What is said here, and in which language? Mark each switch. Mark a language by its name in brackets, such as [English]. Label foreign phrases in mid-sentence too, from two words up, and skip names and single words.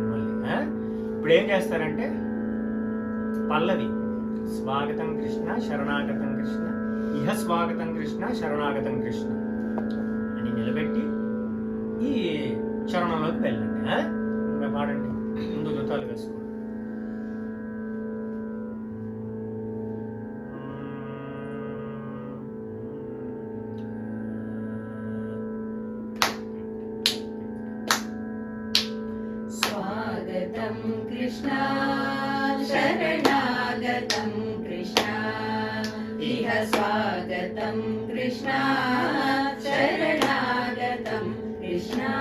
[Telugu] మళ్ళీ ఇప్పుడు ఏం చేస్తారంటే పల్లవి [Sanskrit] స్వాగతం కృష్ణ శరణాగతం కృష్ణ ఇహ స్వాగతం కృష్ణ శరణాగతం కృష్ణ [Telugu] అని నిలబెట్టి ఈ చరణంలోకి వెళ్ళండి. ఇంకా పాడండి. ముందు జుతాలు వేసుకోండి. [Sanskrit] स्वागतं कृष्ण शरणागतं कृष्ण इह स्वागतं कृष्ण शरणागतं कृष्ण.